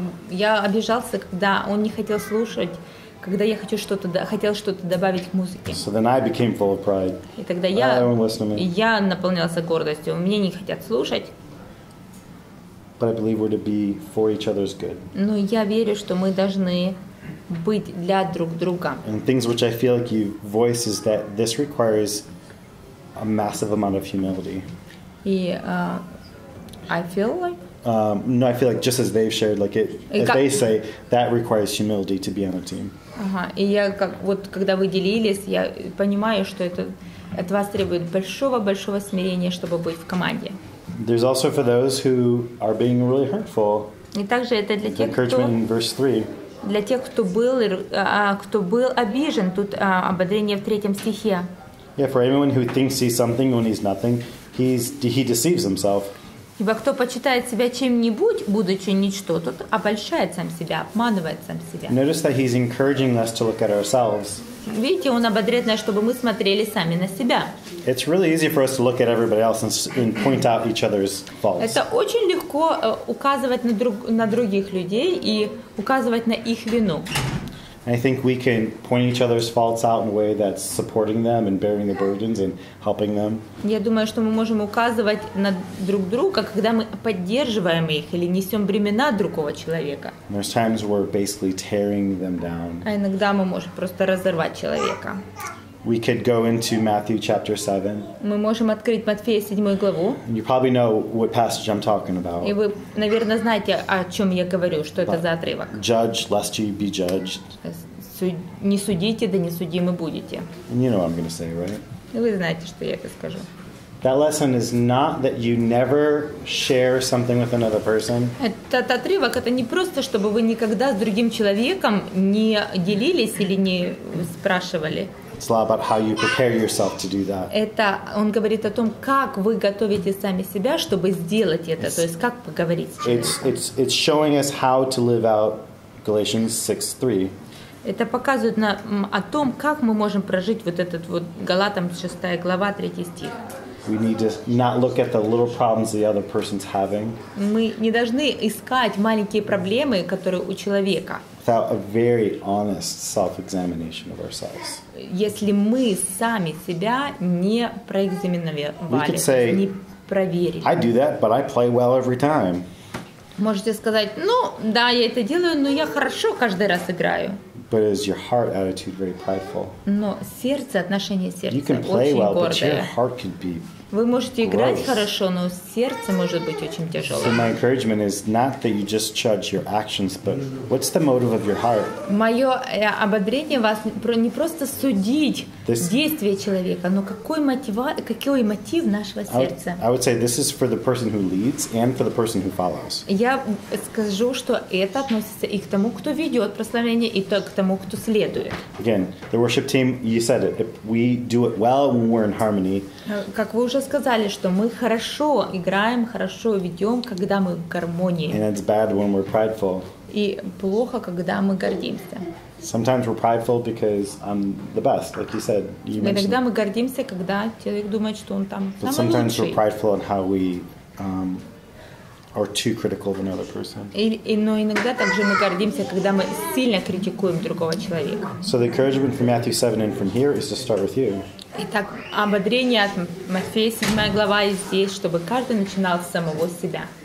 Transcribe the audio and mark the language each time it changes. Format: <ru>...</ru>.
<ru>Я обижался, когда он не хотел слушать, когда я хотел что-то добавить к музыке.</ru> <en>So then I became full of pride.</en> <ru>И тогда я наполнялся гордостью. Меня не хотят слушать.</ru> <en>But I believe we're to be for each other's good.</en> <ru>Но я верю, что мы должны быть для друг друга.</ru> <en>And things which I feel like you voice is that this requires a massive amount of humility.</en> <ru>И</ru> <en>I feel like No, I feel like just as they've shared, like it, as they say, that requires humility to be on a team.</en> <ru>Ага, и я когда вы делились, я понимаю, что это от вас требует большого смирения, чтобы быть в команде.</ru> <en>There's also for those who are being really hurtful.</en> <ru>И также это для тех,</ru> <en>encouragement in verse 3.</en> <ru>Для тех, кто был обижен, тут ободрение в 3 стихе.</ru> <en>Yeah, for anyone who thinks he's something when he's nothing, he deceives himself.</en> <ru>Ибо кто почитает себя чем-нибудь, будучи ничто, тот обольщает сам себя, обманывает сам себя.</ru> <en>Notice that he's encouraging us to look at ourselves.</en> <ru>Видите, он ободряет нас, чтобы мы смотрели сами на себя.</ru> <en>It's really easy for us to look at everybody else and point out each other's faults.</en> <ru>Это очень легко указывать на других людей и указывать на их вину.</ru> <en>I think we can point each other's faults out in a way that's supporting them and bearing the burdens and helping them.</en> <ru>Я думаю, что мы можем указывать на друг друга, когда мы поддерживаем их или несем бремена другого человека.</ru> <en>There's times where we're basically tearing them down.</en> <ru>А иногда мы можем просто разорвать человека.</ru> <en>We could go into Matthew chapter 7.</en> <ru>Мы можем открыть Матфея 7 главу.</ru> <en>You probably know what passage I'm talking about.</en> <ru>И вы, наверное, знаете, о чем я говорю, что это за отрывок.</ru> <en>Judge lest you be judged.</en> <ru>Не судите, да не судимы будете.</ru> <en>And you know what I'm going to say, right?</en> <ru>Вы знаете, что я это скажу.</ru> <en>That lesson is not that you never share something with another person.</en> <ru>Этот отрывок это не просто, чтобы вы никогда с другим человеком не делились или не спрашивали.</ru> <en>It's a lot about how you prepare yourself to do that.</en> <ru>Это он говорит о том, как вы готовите сами себя, чтобы сделать это, то есть как поговорить с человеком.</ru> <en>It's showing us how to live out Galatians 6:3.</en> <ru>Это показывает о том, как мы можем прожить вот этот вот Галатам 6 глава 3 стих.</ru> <en>We need to not look at the little problems the other person's having.</en> <ru>Мы не должны искать маленькие проблемы, которые у человека.</ru> <en>Without a very honest self-examination of ourselves.</en> <ru>Если мы сами себя не проэкзаменовали, не проверили.</ru> <en>I do that, but I play well every time.</en> <ru>Можете сказать, да, я это делаю, но я хорошо каждый раз играю.</ru> <en>But is your heart attitude very prideful?</en> <ru>Но сердце, отношение сердца очень гордое.</ru> <en>You can play well, but your heart could be</en> <ru>Вы можете играть хорошо, но сердце может быть очень тяжелое.</ru> <en>So my encouragement is not that you just judge your actions, but what's the motive of your heart?</en> <ru>Мое ободрение вас не просто судить действия человека, но какой мотив нашего сердца.</ru> <en>I would say this is for the person who leads and for the person who follows.</en> <ru>Я скажу, что это относится и к тому, кто ведет прославление, и к тому, кто следует.</ru> <en>Again, the worship team, you said it. We do it well when we're in harmony.</en> <ru>Как вы уже сказали, что мы хорошо играем, хорошо ведем, когда мы в гармонии.</ru> <en>And it's bad when we're prideful.</en> <ru>И плохо, когда мы гордимся.</ru> <en>Sometimes we're prideful because I'm the best, like you said.</en> <ru>Иногда мы гордимся, когда человек думает, что он там самый лучший.</ru> <en>Sometimes we're prideful in how we are too critical of another person.</en> <ru>Но иногда также мы гордимся, когда мы сильно критикуем другого человека.</ru> <en>So the encouragement from Matthew 7 and from here is to start with you.</en> <ru>Итак, ободрение от Матфея 7 глава и здесь, чтобы каждый начинал с самого себя.</ru>